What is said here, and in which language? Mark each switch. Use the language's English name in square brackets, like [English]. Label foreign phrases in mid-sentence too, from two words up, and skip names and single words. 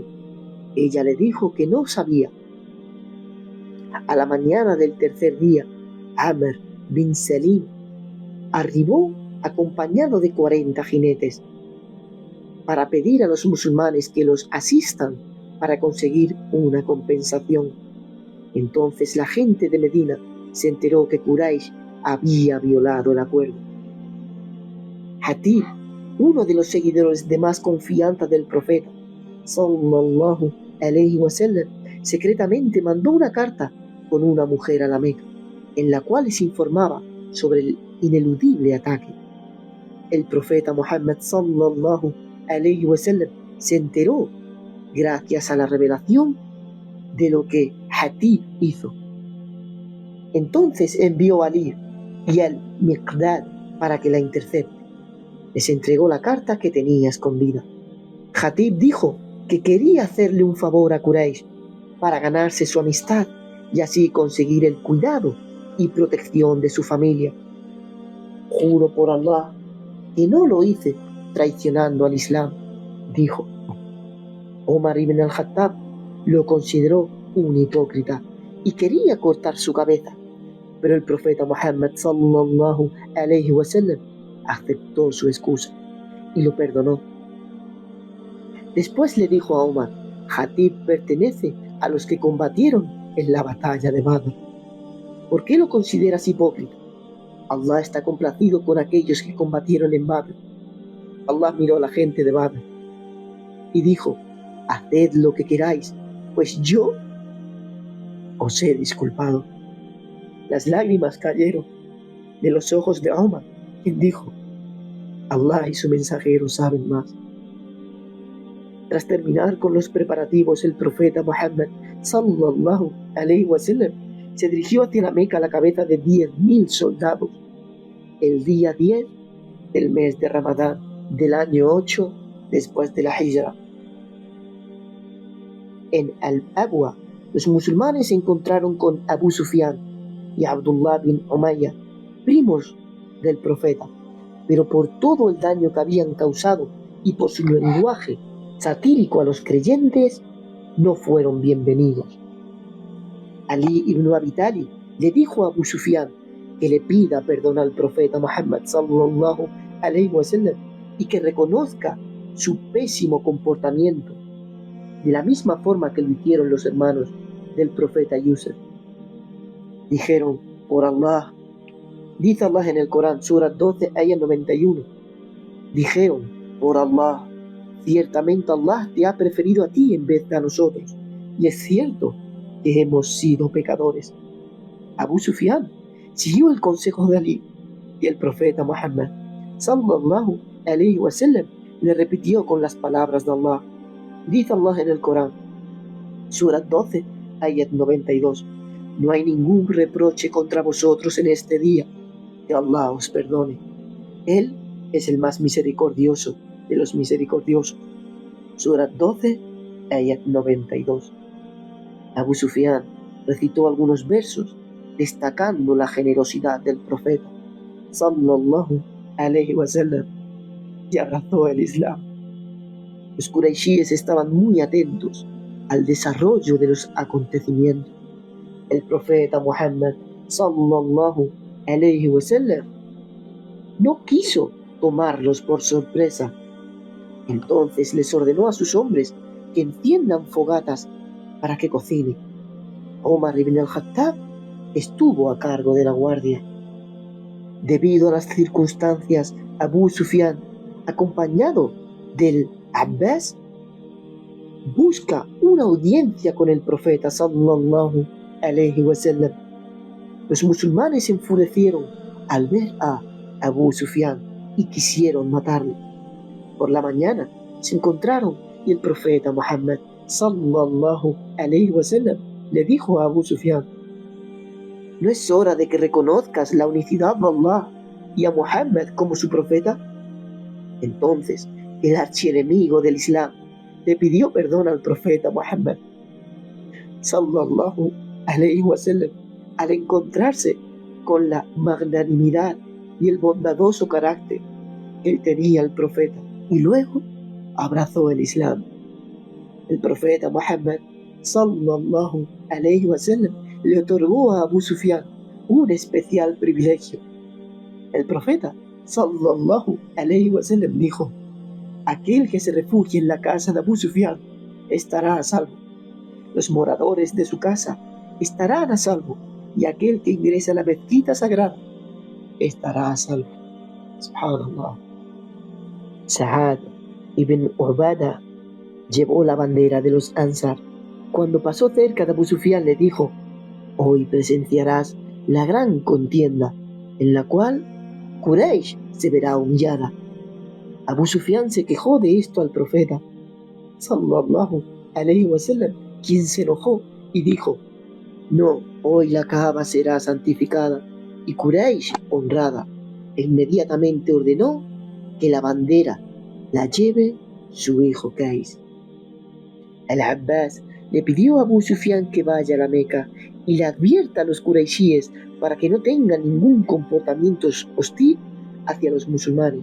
[Spanish] Ella le dijo que no sabía. A la mañana del tercer día, Amr bin Salim arribó acompañado de 40 jinetes para pedir a los musulmanes que los asistan para conseguir una compensación. Entonces la gente de Medina se enteró que Quraysh había violado el acuerdo. Hatib, uno de los seguidores de más confianza del profeta, [Arabic] صلى الله عليه وسلم, [Spanish] secretamente mandó una carta con una mujer a la Meca, en la cual les informaba sobre el ineludible ataque. El profeta Muhammad [Arabic] صلى الله عليه وسلم [Spanish] se enteró gracias a la revelación de lo que Hatib hizo. Entonces envió a Ali y al Miqdad para que la intercepte. Les entregó la carta que tenía escondida. Hatib dijo que quería hacerle un favor a Quraysh para ganarse su amistad y así conseguir el cuidado y protección de su familia. Juro por Allah que no lo hice traicionando al Islam, dijo. Omar ibn al-Khattab lo consideró un hipócrita y quería cortar su cabeza, pero el profeta Muhammad [Arabic] صلى الله عليه وسلم [Spanish] aceptó su excusa y lo perdonó. Después le dijo a Omar: Hatib pertenece a los que combatieron en la batalla de Badr. ¿Por qué lo consideras hipócrita? Allah está complacido con aquellos que combatieron en Badr. Allah miró a la gente de Badr y dijo: haced lo que queráis, pues yo os he disculpado. Las lágrimas cayeron de los ojos de Omar, quien dijo: Allah y su mensajero saben más. Tras terminar con los preparativos, el profeta Muhammad [Arabic] صلى الله عليه وسلم [Spanish] se dirigió hacia la Meca a la cabeza de 10.000 soldados el día 10 del mes de Ramadán del año 8 después de la Hijra. En Al-Abwa, los musulmanes se encontraron con Abu Sufyan y Abdullah bin Umayya, primos del profeta, pero por todo el daño que habían causado y por su lenguaje satírico a los creyentes, no fueron bienvenidos. Ali ibn Abi Talib le dijo a Abu Sufyan que le pida perdón al profeta Muhammad [Arabic] صلى الله عليه وسلم [Spanish] y que reconozca su pésimo comportamiento, de la misma forma que lo hicieron los hermanos del profeta Yusuf. Dijeron: por Allah, dice Allah en el Corán, Sura 12, ayat 91, dijeron: por Allah, ciertamente Allah te ha preferido a ti en vez de a nosotros, y es cierto que hemos sido pecadores. Abu Sufyan siguió el consejo de Ali y el profeta Muhammad [Arabic] صلى الله عليه وسلم [Spanish] le repitió con las palabras de Allah. Dice Allah en el Corán, Sura 12, ayat 92, no hay ningún reproche contra vosotros en este día, que Allah os perdone. Él es el más misericordioso de los misericordiosos. Sura 12, ayat 92. Abu Sufyan recitó algunos versos destacando la generosidad del profeta [Arabic] صلى الله عليه وسلم [Spanish] y abrazó el Islam. Los quraishíes estaban muy atentos al desarrollo de los acontecimientos. El profeta Muhammad [Arabic] صلى الله عليه وسلم [Spanish] no quiso tomarlos por sorpresa. Entonces les ordenó a sus hombres que enciendan fogatas para que cocinen. Omar ibn al-Khattab estuvo a cargo de la guardia. Debido a las circunstancias, Abu Sufyan, acompañado del Abbas, busca una audiencia con el profeta [Arabic] صلى الله عليه وسلم. [Spanish] Los musulmanes se enfurecieron al ver a Abu Sufyan y quisieron matarle. Por la mañana se encontraron y el profeta Muhammad [Arabic] صلى الله عليه وسلم [Spanish] le dijo a Abu Sufyan: ¿no es hora de que reconozcas la unicidad de Allah y a Muhammad como su profeta? Entonces el archienemigo del Islam le pidió perdón al profeta Muhammad [Arabic] صلى الله عليه وسلم [Spanish] al encontrarse con la magnanimidad y el bondadoso carácter que tenía el profeta, y luego abrazó el Islam. El profeta Muhammad [Arabic] صلى الله عليه وسلم [Spanish] le otorgó a Abu Sufyan un especial privilegio. El profeta [Arabic] صلى الله عليه وسلم [Spanish] dijo: aquel que se refugie en la casa de Abu Sufyan estará a salvo. Los moradores de su casa estarán a salvo, y aquel que ingrese a la mezquita sagrada estará a salvo. Subhanallah. Sa'ad ibn Ubada llevó la bandera de los Ansar. Cuando pasó cerca de Abu Sufyan le dijo: hoy presenciarás la gran contienda en la cual Quraysh se verá humillada. Abu Sufyan se quejó de esto al profeta [Arabic] صلى الله عليه وسلم, [Spanish] quien se enojó y dijo: no, hoy la Kaaba será santificada y Quraysh honrada. E inmediatamente ordenó que la bandera la lleve su hijo Qais. El Abbas le pidió a Abu Sufyan que vaya a la Meca y le advierta a los Quraishíes para que no tengan ningún comportamiento hostil hacia los musulmanes.